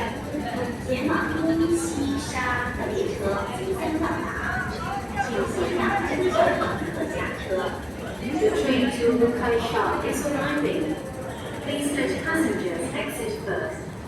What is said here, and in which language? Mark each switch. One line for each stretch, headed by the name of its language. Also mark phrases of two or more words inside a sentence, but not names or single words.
Cantonese: 前往烏溪沙的列車即將到達，請先讓乘客下車。
English: The train to Wukaisha is arriving. Please let passengers exit first.